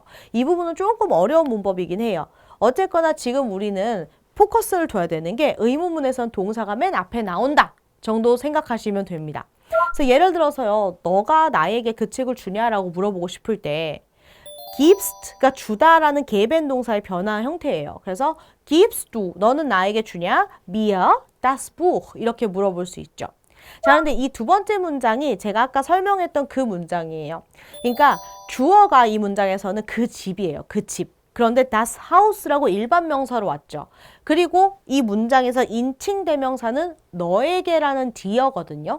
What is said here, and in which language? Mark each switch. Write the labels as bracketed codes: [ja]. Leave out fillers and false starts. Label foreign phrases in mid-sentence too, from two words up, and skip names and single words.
[ko] 이 부분은 조금 어려운 문법이긴 해요. 어쨌거나 지금 우리는 포커스를 둬야 되는 게 의문문에서는 동사가 맨 앞에 나온다. 정도 생각하시면 됩니다. 그래서 예를 들어서요. 너가 나에게 그 책을 주냐라고 물어보고 싶을 때 gibst가 주다라는 계변 동사의 변화 형태예요. [de] 그래서 gibst du, [ko] 너는 나에게 주냐? [de] mir das Buch [ko] 이렇게 물어볼 수 있죠. 자, 근데 이 두 번째 문장이 제가 아까 설명했던 그 문장이에요. 그러니까 주어가 이 문장에서는 그 집이에요. 그 집. 그런데 [de] das Haus [ko] 라고 일반 명사로 왔죠. 그리고 이 문장에서 인칭 대명사는 너에게라는 dear거든요.